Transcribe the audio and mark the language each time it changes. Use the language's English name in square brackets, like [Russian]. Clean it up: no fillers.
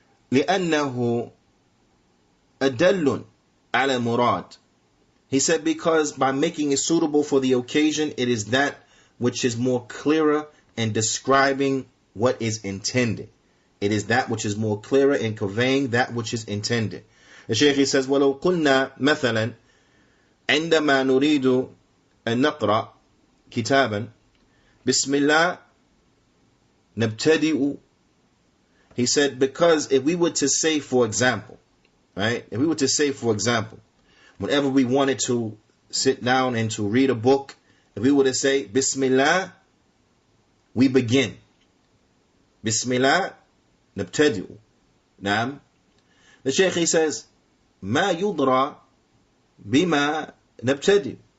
[Arabic] لِأَنَّهُ أَدَلٌ عَلَى مُرَادٍ. [English] He said, because by making it suitable for the occasion, it is that which is more clearer in describing what is intended. It is that which is more clearer in conveying that which is intended. The Shaykh, he says, [Arabic] وَلَوْ قُلْنَا مَثَلًا عندما نريد أن نقرأ كتابا بسم الله نبتدئ. [English] He said, because if we were to say, for example, right? If we were to say, for example, whenever we wanted to sit down and to read a book, if we were to say, Bismillah, we begin. [Arabic] Bismillah, nabtadi'u. Naam. [English] The Shaykh, he says, [Arabic] Ma yudra bima nabtadi'.